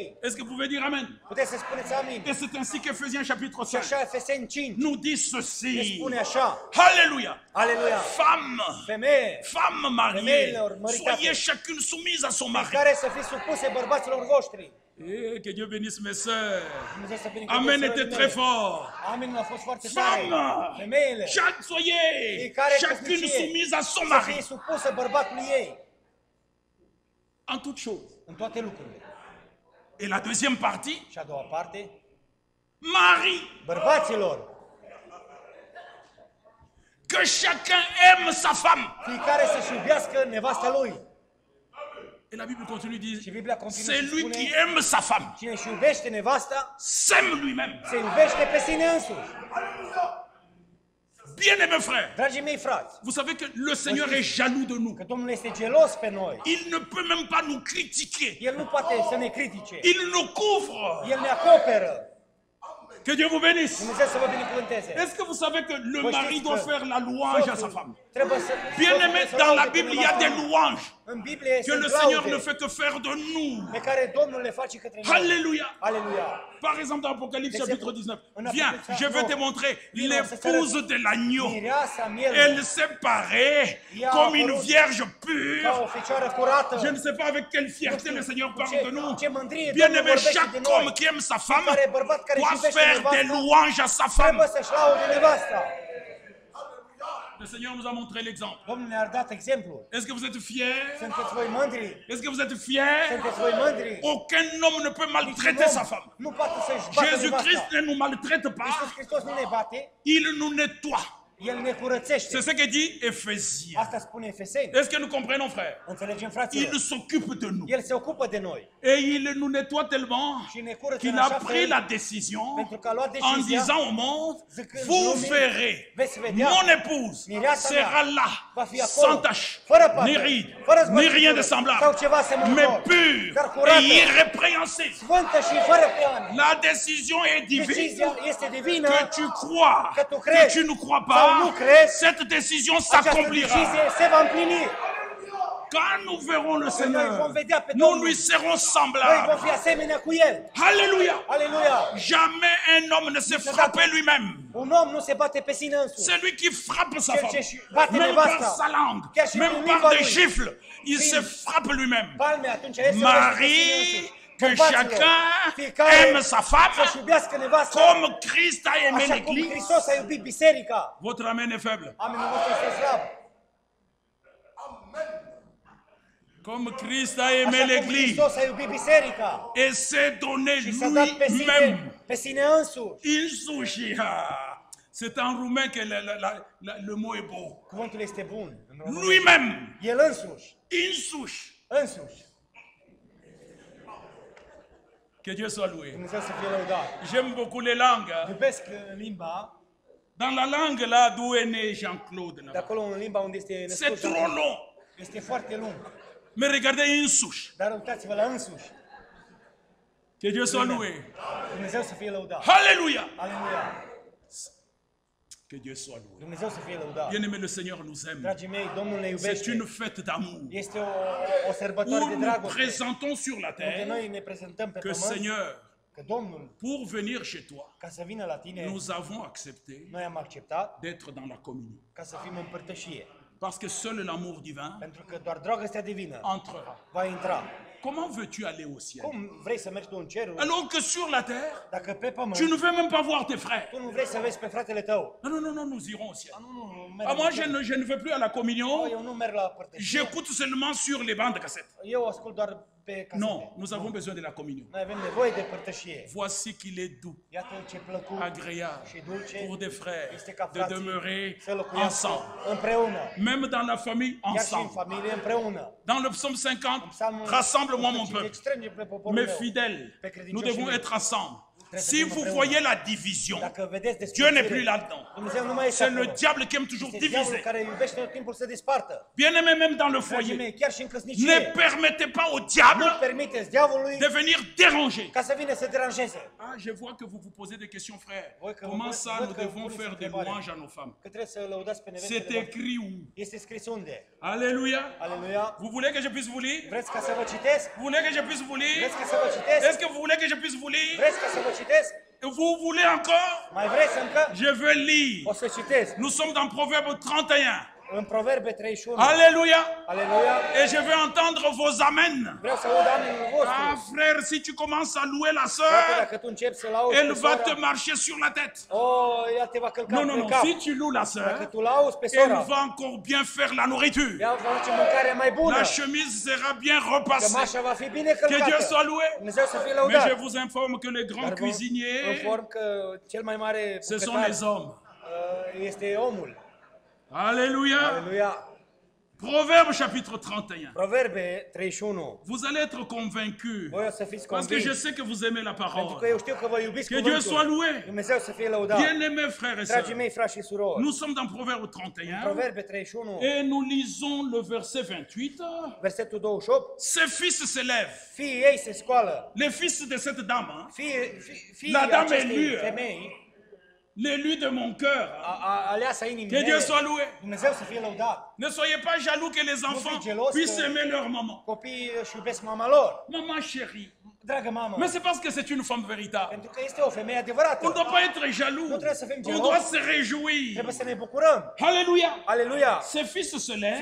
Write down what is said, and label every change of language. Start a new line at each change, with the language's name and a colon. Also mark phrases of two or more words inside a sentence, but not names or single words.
French: Est-ce que vous pouvez dire Amen?
Romanian: Puteți să spuneți amin.
French: Et c'est ainsi qu'Ephésiens chapitre
Romanian: Și 5 așa Efeseni 5
French: nous dit ne ceci.
Romanian: spune așa.
French: Alléluia.
Romanian: Aleluia.
French: Femme,
Romanian: Femeie,
French: femme mariée,
Romanian: Femeilor măritate.
French: soyez chacune soumise à son mari.
Romanian: care să fiți supuse bărbaților voștri.
French: Et que Dieu bénisse mes sœurs.
Romanian: Dumnezeu să binecuvânteze Amen surorile
French: était très
Romanian: mele.
French: fort.
Romanian: Amin a fost foarte tare.
French: Femme,
Romanian: Femeile,
French: soyez
Romanian: fiecare
French: chacune
Romanian: căsnicie
French: soumise à son
Romanian: să fie
French: mari.
Romanian: supusă bărbatului ei
French: En toutes choses.
Romanian: în toate lucrurile.
French: Et la deuxième partie,
Romanian: Și a doua parte,
French: mari,
Romanian: bărbaților,
French: que chacun aime sa femme.
Romanian: fiecare să-și iubească nevasta lui.
French: Et la Bible continue dit,
Romanian: Și Biblia continuă
French: c'est
Romanian: și
French: lui
Romanian: spune,
French: qui aime sa femme,
Romanian: cine își iubește nevasta,
French: s'aime lui-même.
Romanian: se iubește pe sine însuși.
French: Bien-aimés frères,
Romanian: Dragii mei frați,
French: vous savez que le Seigneur est jaloux de nous.
Romanian: că Domnul este gelos pe noi.
French: Il ne peut même pas nous critiquer.
Romanian: El nu poate să ne critique.
French: Il nous couvre.
Romanian: El ne acoperă.
French: Que Dieu vous bénisse.
Romanian: Dumnezeu să vă binecuvânteze.
French: Est-ce que vous savez que le
Romanian: Voi
French: mari
Romanian: știți
French: doit
Romanian: că
French: faire la louange à sa
Romanian: soțul
French: femme?
Romanian: trebuie să...
French: Bien-aimés,
Romanian: soțul
French: dans
Romanian: să
French: la
Romanian: laude
French: Bible,
Romanian: pe
French: il y a des
Romanian: nevasta lui.
French: louanges
Romanian: În Biblie
French: que le
Romanian: sunt
French: Seigneur ne
Romanian: laude
French: fait que faire de nous.
Romanian: pe care Domnul le face către noi.
French: Alléluia.
Romanian: Aleluia.
French: Par exemple, dans Apocalypse
Romanian: Exemple,
French: chapitre 19.
Romanian: en
French: Viens,
Romanian: Apocalypse,
French: je vais te
Romanian: non.
French: montrer
Romanian: Vino,
French: l'épouse de l'agneau.
Romanian: Mireasa mielului,
French: Elle s'est parée
Romanian: Ea a
French: comme une
Romanian: apărut
French: vierge
Romanian: ca
French: pure.
Romanian: o fecioară curată.
French: Je ne sais pas avec quelle fierté le Seigneur parle de nous.
Romanian: Ce mândrie
French: Bien
Romanian: Domnul
French: aimé,
Romanian: vorbește de
French: chaque
Romanian: noi.
French: homme qui aime sa femme
Romanian: Fiecare bărbat care își
French: doit
Romanian: iubește
French: faire des
Romanian: nevasta
French: louanges à sa femme.
Romanian: trebuie să-și laude nevasta.
French: Le Seigneur nous a montré l'exemple.
Romanian: Domnul ne-a dat exemplul.
French: Est-ce que vous êtes fiers?
Romanian: Sunteți voi mândri?
French: Est-ce que vous êtes fiers?
Romanian: Sunteți voi mândri?
French: Aucun homme ne peut maltraiter sa femme.
Romanian: Nu poate să-și bată Jésus-Christ nevasta.
French: ne nous maltraite pas.
Romanian: Iisus Hristos nu ne bate,
French: Il nous nettoie.
Romanian: El ne curățește.
French: C'est ce que dit Éphésiens.
Romanian: Asta spune Efeseni.
French: Est-ce que nous comprenons, frère?
Romanian: Înțelegem, fraților?
French: Il s'occupe de nous.
Romanian: El se ocupă de noi
French: Et il nous nettoie tellement
Romanian: și ne curăță
French: qu'il
Romanian: în
French: a
Romanian: așa
French: pris
Romanian: fel,
French: la décision
Romanian: pentru că a luat
French: en
Romanian: decizia,
French: disant au monde,
Romanian: zicând
French: vous
Romanian: lumii,
French: verrez,
Romanian: veți vedea,
French: mon épouse
Romanian: mireasa mea
French: sera là,
Romanian: va fi acolo,
French: sans tache,
Romanian: fără pată,
French: ni ride,
Romanian: fără
French: ni rien de
Romanian: zbătitură,
French: semblable,
Romanian: sau ceva
French: mais
Romanian: asemănător,
French: pure
Romanian: dar curată,
French: et irrépréhensible.
Romanian: sfântă și fără peană.
French: La décision est divine.
Romanian: Decizia este divină,
French: Que tu crois,
Romanian: că tu
French: que
Romanian: crezi
French: tu ne crois
Romanian: sau nu
French: pas,
Romanian: crezi,
French: cette décision
Romanian: această
French: s'accomplira.
Romanian: decizie se va împlini.
French: Quand nous verrons le
Romanian: Noi vom
French: Seigneur,
Romanian: vedea pe
French: nous
Romanian: Domnul.
French: lui serons
Romanian: Noi vom
French: semblables.
Romanian: fi asemenea cu El.
French: Alléluia.
Romanian: Aleluia!
French: Jamais un homme ne s'est frappé lui-même.
Romanian: Un om nu se bate pe sine însuși.
French: C'est lui qui frappe sa
Romanian: Cel
French: femme.
Romanian: ce-și bate
French: Même
Romanian: nevasta.
French: par sa langue,
Romanian: Chiar și
French: même
Romanian: prin
French: par
Romanian: limba
French: des
Romanian: lui.
French: gifles, il
Romanian: Prin
French: se frappe lui-même.
Romanian: Palme, atunci el se lovește pe sine Marie, însuși.
French: que
Romanian: Bărbaților,
French: chacun
Romanian: fiecare
French: aime sa femme
Romanian: să-și iubească nevasta
French: comme Christ a aimé
Romanian: așa cum
French: l'Église.
Romanian: Hristos a iubit biserica.
French: Votre amen est faible.
Romanian: Amenul vostru este slab.
French: Comme Christ a aimé
Romanian: Așa cum
French: l'Église
Romanian: Hristos a iubit biserica
French: et s'est donné
Romanian: și s-a dat
French: lui-même.
Romanian: pe sine însuși.
French: Il c'est en roumain que le mot est beau.
Romanian: Cuvântul este bun. În română.
French: Lui-même.
Romanian: El însuși. Insuși. Însuși.
French: Que Dieu soit loué.
Romanian: Dumnezeu să fie lăudat.
French: J'aime beaucoup les langues.
Romanian: Iubesc limba,
French: Dans la langue là d'où est né Jean-Claude.
Romanian: de
French: là-bas.
Romanian: acolo în limba unde este
French: C'est
Romanian: născut.
French: trop long.
Romanian: Este foarte lung.
French: Mais regardez insuși.
Romanian: Dar uitați-vă la însuși.
French: Que Dieu soit loué.
Romanian: Dumnezeu să fie lăudat.
French: Alléluia.
Romanian: Aleluia.
French: Que Dieu soit loué.
Romanian: Dumnezeu să fie lăudat.
French: Bien-aimé, le Seigneur nous aime.
Romanian: Dragii mei, Domnul ne
French: C'est
Romanian: iubește.
French: une fête d'amour.
Romanian: Este o sărbătoare
French: Où
Romanian: de
French: nous
Romanian: dragoste.
French: présentons sur la
Romanian: Unde
French: terre
Romanian: noi ne prezentăm pe
French: que
Romanian: pământ
French: Seigneur,
Romanian: că Domnul,
French: pour venir chez toi,
Romanian: ca să vină la tine,
French: nous avons accepté
Romanian: noi am acceptat
French: d'être dans la communion.
Romanian: ca să fim în părtășie.
French: Parce que seul l'amour divin
Romanian: Pentru că doar dragostea divină
French: entrera.
Romanian: va intra.
French: Comment veux-tu aller au ciel?
Romanian: Cum vrei să mergi tu în cerul
French: Alors que sur la terre,
Romanian: dacă pe pământ
French: tu ne veux même pas voir tes frères.
Romanian: tu nu vrei să vezi pe fratele tău?
French: Non, non, non, non, nous irons au ciel.
Romanian: Nu
French: Ah, moi,
Romanian: merg.
French: je ne vais plus à la communion.
Romanian: Eu nu merg la părtășie.
French: J'écoute seulement sur les bandes de cassette.
Romanian: Eu ascult doar pe casete.
French: Non, nous avons besoin de la communion.
Romanian: Noi avem nevoie de părtășie.
French: Voici qu'il est doux,
Romanian: Iată ce plăcut
French: agréable
Romanian: și dulce
French: pour des frères
Romanian: este ca
French: de
Romanian: frații
French: demeurer
Romanian: să locuiască
French: ensemble.
Romanian: împreună.
French: Même dans la famille,
Romanian: Chiar și în
French: ensemble.
Romanian: familie împreună.
French: Dans le psaume 50,
Romanian: Psalmul
French: rassemble-moi mon 150, peuple,
Romanian: strânge pe poporul
French: mes
Romanian: meu.
French: fidèles.
Romanian: Pe credincioșii
French: Nous devons
Romanian: mei.
French: être ensemble.
Romanian: Trebuie să
French: Si
Romanian: fim
French: vous
Romanian: împreună.
French: voyez la division,
Romanian: Dacă vedeți
French: Dieu n'est
Romanian: despărțire,
French: plus là-dedans.
Romanian: Dumnezeu nu mai este
French: C'est le
Romanian: acolo.
French: diable qui aime toujours
Romanian: Este diavolul
French: diviser.
Romanian: care iubește tot timpul să despartă.
French: Bien-aimé, même dans le
Romanian: Dragii
French: foyer,
Romanian: mei, chiar și în
French: ne
Romanian: căsnicie,
French: permettez pas au
Romanian: nu
French: diable
Romanian: permiteți diavolului
French: de venir déranger.
Romanian: ca să vină să deranjeze.
French: Ah, je vois que vous vous posez des questions, frère. Oui, que Comment vous- ça, votre- nous que devons vous- faire des votre- louanges à nos femmes?
Romanian: Că trebuie să lăudați pe
French: C'est
Romanian: nevestele voastre.
French: écrit où?
Romanian: Este scris unde?
French: Alléluia.
Romanian: Aleluia.
French: Vous voulez que je puisse vous lire?
Romanian: Vreți ca să vă citesc?
French: Vous voulez que je puisse vous lire?
Romanian: Vreți ca să vă citesc?
French: Est-ce que vous voulez que je puisse vous lire?
Romanian: Vreți ca să vă citesc?
French: Vous voulez encore?
Romanian: Mai vreți încă?
French: Je veux lire.
Romanian: O să citesc.
French: Nous sommes dans Proverbe 31.
Romanian: În Proverbe 31.
French: Alléluia.
Romanian: Aleluia.
French: Et je veux entendre vos amens.
Romanian: Vreau să aud amenul vostru.
French: Ah, frère, si tu commences à louer la
Romanian: Frate,
French: sœur,
Romanian: dacă tu începi să lauzi
French: elle
Romanian: pe
French: va
Romanian: sora,
French: te marcher sur la tête.
Romanian: ea te va călca
French: Non, non,
Romanian: pe
French: non.
Romanian: cap.
French: Si tu loues la
Romanian: Dacă
French: sœur,
Romanian: tu lauzi pe
French: elle
Romanian: sora,
French: va encore bien faire la nourriture.
Romanian: ea va face mâncarea mai bună.
French: La chemise sera bien repassée.
Romanian: Cămașa va fi bine
French: Que Dieu
Romanian: călcată.
French: soit loué.
Romanian: Dumnezeu să fie
French: Mais
Romanian: lăudat.
French: je vous informe que les grands
Romanian: Dar vă
French: cuisiniers,
Romanian: inform că cel mai mare
French: ce sont
Romanian: bucătar,
French: les hommes.
Romanian: este omul.
French: Alléluia.
Romanian: Aleluia.
French: Proverbe chapitre 31.
Romanian: Proverbe 31.
French: Vous allez être convaincus.
Romanian: Voi o să fiți
French: Parce que je
Romanian: convinși.
French: sais que vous aimez la
Romanian: Pentru că
French: parole.
Romanian: eu știu că vă iubiți
French: Que Dieu soit
Romanian: cuvântul.
French: loué.
Romanian: Dumnezeu să fie lăudat.
French: Bien-aimés frères et
Romanian: Dragii
French: sœurs,
Romanian: mei, frați și surori,
French: nous sommes dans Proverbe 31
Romanian: Proverbe 31,
French: et nous lisons le verset 28.
Romanian: versetul 28,
French: Ses fils se lèvent.
Romanian: fiii ei se scoală.
French: Les fils de cette dame, hein,
Romanian: Fiii
French: La dame
Romanian: acestei
French: élue.
Romanian: femei,
French: l'élu de mon cœur.
Romanian: aleasa inimii
French: Que Dieu
Romanian: mele,
French: soit loué.
Romanian: Dumnezeu să fie lăudat.
French: Ne soyez pas jaloux que les enfants
Romanian: gelos
French: puissent que- aimer leur maman.
Romanian: Copiii își iubesc mama lor.
French: Maman chérie.
Romanian: Dragă mamă,
French: Mais c'est parce que c'est une femme véritable.
Romanian: pentru că este o femeie adevărată.
French: On ne doit pas être jaloux.
Romanian: Nu trebuie să fim
French: On
Romanian: geloși.
French: doit se réjouir.
Romanian: Trebuie să ne bucurăm.
French: Alléluia.
Romanian: Aleluia!
French: Ses fils se lèvent